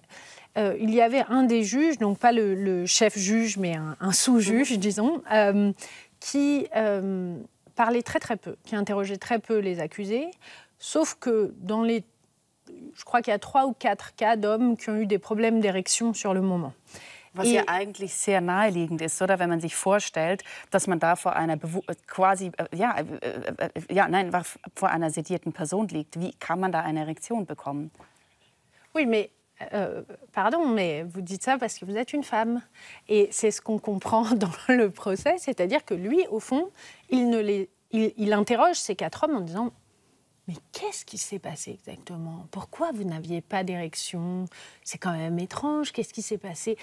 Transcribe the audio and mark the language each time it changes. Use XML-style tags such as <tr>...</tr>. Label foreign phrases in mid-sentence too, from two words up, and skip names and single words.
<fr>Il y avait un des juges, donc pas le chef-juge, mais un sous-juge, disons, qui parlait très très peu, qui interrogeait très peu les accusés, sauf que je crois qu'il y a 3 ou 4 cas d'hommes qui ont eu des problèmes d'érection sur le moment.</fr> <de>Was ja eigentlich sehr naheliegend ist, oder? Wenn man sich vorstellt, dass man da vor einer vor einer sedierten Person liegt. Wie kann man da eine Erektion bekommen?</de> <fr>Oui, mais pardon, mais vous dites ça parce que vous êtes une femme. Et c'est ce qu'on comprend dans le procès, c'est-à-dire que lui, au fond, il interroge ces 4 hommes en disant « Mais qu'est-ce qui s'est passé exactement? Pourquoi vous n'aviez pas d'érection? C'est quand même étrange, qu'est-ce qui s'est passé ?»</fr>